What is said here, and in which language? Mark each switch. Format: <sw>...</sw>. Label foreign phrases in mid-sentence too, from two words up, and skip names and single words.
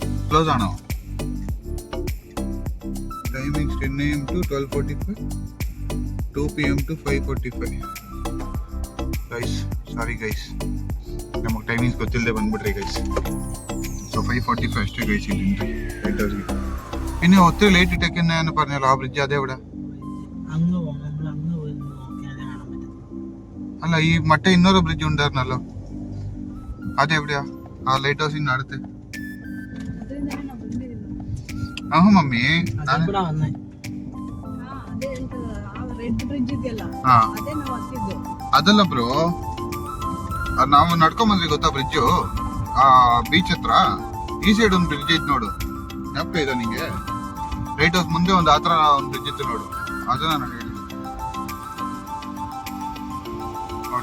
<ml>ക്ലോസ് ആണോ? ടൈമിങ്സ് 10 AM to 12:45, 2 PM to 5:45.</ml> <en>guys sorry guys,</en> <kn>ನಮಗೆ ಟೈಮಿಂಗ್ಸ್ ಗೊತ್ತಿಲ್ಲದೆ ಬಂದ್ಬಿಟ್ರಿ ಗೈಸ್. ಸೊ 5:45 ಅಷ್ಟೇ ಗೈಸ್ ಇಲ್ಲಿಂದ ലൈറ്റ് ഹൗസിൽ.</kn> <ml>പിന്നെ ഒത്തിരി ലേറ്റ് ഇട്ടേക്കെന്ന് പറഞ്ഞല്ലോ, ആ ബ്രിഡ്ജ് അതെവിടെ? അല്ല, ഈ മറ്റേ ഇന്നൊരു ബ്രിഡ്ജ് ഉണ്ടായിരുന്നല്ലോ, അതെവിടെയാ? ആ ലൈറ്റ് ഹൗസിന് അടുത്ത്. ആ മമ്മി,</ml> <kn>ಅದಲ್ಲ ಬ್ರೋ, ನಾವು ನಡ್ಕೊಂಡ್ ಬಂದ್ವಿ ಗೊತ್ತಾ ಬ್ರಿಡ್ಜು, ಆ ಬೀಚ್ ಹತ್ರ ಈ ಸೈಡ್ ಒಂದು ಬ್ರಿಡ್ಜ್ ಐತ್ ನೋಡು, ಜ್ಞಾಪಕ ಇದೆ ನಿಂಗೆ? ಲೈಟ್ ಹೌಸ್ ಮುಂದೆ ಒಂದು ಆತರ ಒಂದು ಬ್ರಿಡ್ಜ್ ಇತ್ತು ನೋಡು, ಅದನ್ನ ನಾನು ಹೇಳಿದ್ದು ನೋಡಿ.</kn>